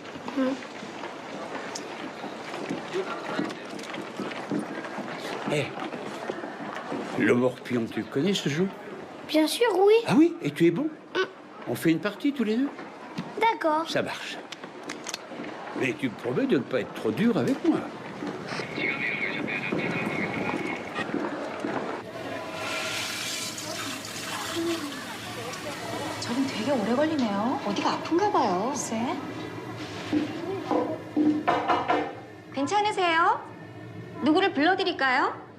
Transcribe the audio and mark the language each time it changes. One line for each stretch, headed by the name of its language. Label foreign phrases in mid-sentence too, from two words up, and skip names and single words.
French: Eh, le morpion, tu connais ce jeu? Bien sûr, oui. Ah oui? Et tu es bon? On fait une partie tous les deux? D'accord. Ça marche. Mais tu me promets de ne pas être trop dur avec moi.
Korean: 저긴 되게 오래 걸리네요. 어디가 아픈가 봐요. 글쎄. 괜찮으세요? 누구를 불러드릴까요?